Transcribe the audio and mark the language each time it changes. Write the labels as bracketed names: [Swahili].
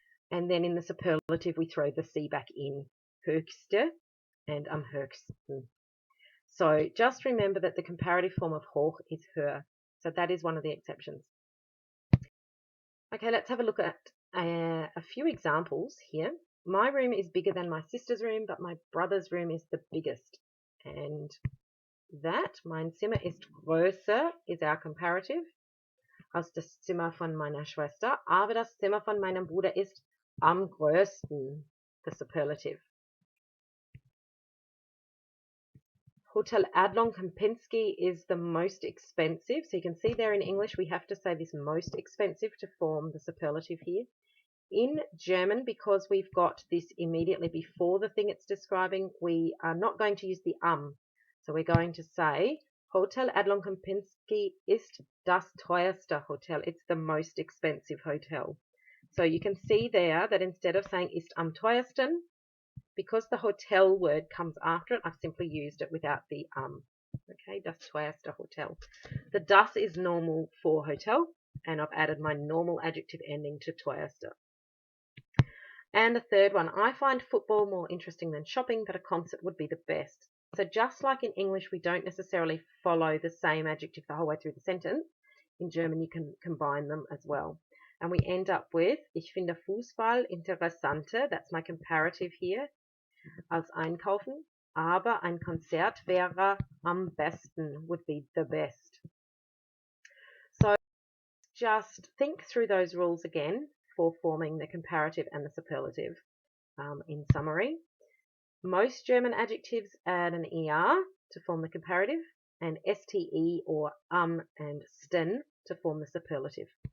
[English] And then in the superlative, we throw the C back in, höchste and am höchsten. So just remember that the comparative form of hoch is höher. So that is one of the exceptions. Okay, let's have a look at a few examples here. My room is bigger than my sister's room, but my brother's room is the biggest. And that, [German] mein Zimmer ist größer, [English] is our comparative [German] als das Zimmer von meiner Schwester, aber das Zimmer von meinem Bruder ist am größten, [English] the superlative. Hotel Adlon Kempinski is the most expensive. So you can see there in English we have to say this most expensive to form the superlative here. In German, because we've got this immediately before the thing it's describing, we are not going to use the So we're going to say [German] Hotel Adlon Kempinski ist das teuerste Hotel. [English] It's the most expensive hotel. So you can see there that instead of saying [German] ist am teuersten, [English] because the hotel word comes after it, I've simply used it without the Okay, [German] das teuerste Hotel. [English] The das is normal for hotel, and I've added my normal adjective ending to teuerste. And the third one, I find football more interesting than shopping, but a concert would be the best. So just like in English, we don't necessarily follow the same adjective the whole way through the sentence. In German, you can combine them as well. And we end up with, [German] ich finde Fußball interessanter, [English] that's my comparative here, [German] als einkaufen, aber ein Konzert wäre am besten, [English] would be the best. So just think through those rules again for forming the comparative and the superlative. In summary, most German adjectives add an ER to form the comparative, and STE or and sten to form the superlative.